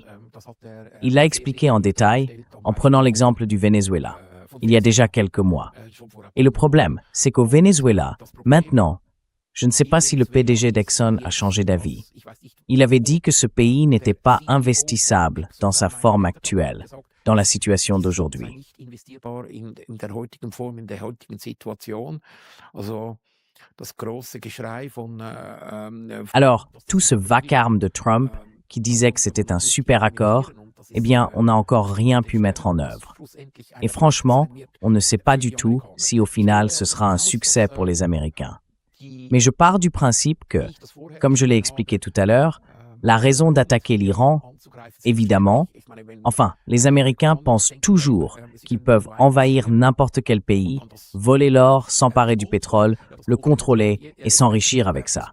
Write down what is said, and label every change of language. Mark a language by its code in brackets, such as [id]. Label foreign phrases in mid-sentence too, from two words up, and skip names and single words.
[fr] Il l'a expliqué en détail en prenant l'exemple du Venezuela, il y a déjà quelques mois. Et le problème, c'est qu'au Venezuela, maintenant, je ne sais pas si le PDG d'Exxon a changé d'avis. Il avait dit que ce pays n'était pas investissable dans sa forme actuelle, dans la situation d'aujourd'hui. [de] Nicht investierbar in der heutigen Form, in der heutigen Situation. Also das große Geschrei von [fr] Alors, tout ce vacarme de Trump qui disait que c'était un super accord, eh bien, on n'a encore rien pu mettre en œuvre. Et franchement, on ne sait pas du tout si au final ce sera un succès pour les Américains. Mais je pars du principe que, comme je l'ai expliqué tout à l'heure, la raison d'attaquer l'Iran, évidemment, enfin, les Américains pensent toujours qu'ils peuvent envahir n'importe quel pays, voler l'or, s'emparer du pétrole, le contrôler et s'enrichir avec ça.